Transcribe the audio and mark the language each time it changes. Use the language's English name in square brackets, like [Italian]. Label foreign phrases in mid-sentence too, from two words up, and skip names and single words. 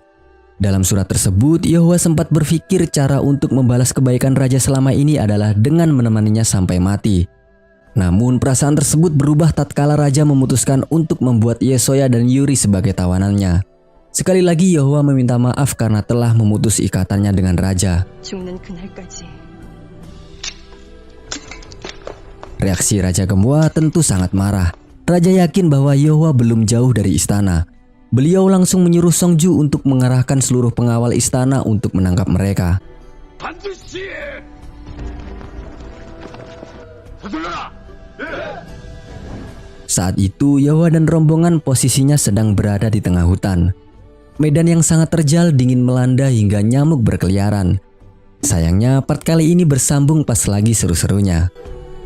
[Indonesian] Dalam surat tersebut, Yohwa sempat berpikir cara untuk membalas kebaikan Raja selama ini adalah dengan menemaninya sampai mati. Namun perasaan tersebut berubah tatkala Raja memutuskan untuk membuat Yesoya dan Yuri sebagai tawanannya. Sekali lagi Yohwa meminta maaf karena telah memutus ikatannya dengan Raja. [Korean] 죽는 그날까지. [Indonesian] Reaksi Raja Gemua tentu sangat marah. Raja yakin bahwa Yohwa belum jauh dari istana. Beliau langsung menyuruh Songju untuk mengarahkan seluruh pengawal istana untuk menangkap mereka. [Korean] 반드시 서둘러라. [Indonesian] Saat itu Yohwa dan rombongan posisinya sedang berada di tengah hutan. Medan yang sangat terjal dingin melanda hingga nyamuk berkeliaran. Sayangnya part kali ini bersambung pas lagi seru-serunya.